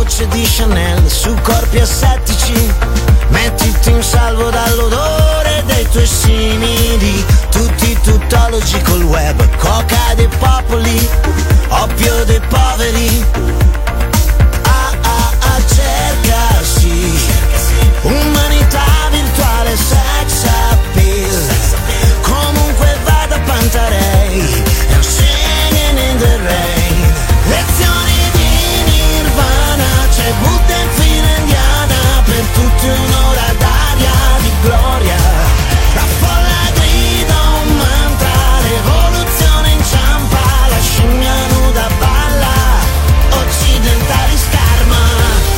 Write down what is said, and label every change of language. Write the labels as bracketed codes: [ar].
[it] di Chanel su corpi assettici. Mettiti in salvo dall'odore dei tuoi simili. Tutti tutt'ologi col web, coca dei popoli, oppio dei poveri. Cercasi umanità virtuale, sex appeal. Comunque vada Pantarei, [en] I'm singing in the rain. [it] Lezioni di Nirvana, c'è Buddha in fila indiana. Per tutti un'ora d'aria di gloria. La folla grida un mantra, l'evoluzione inciampa. La scimmia nuda balla, occidentali scarma.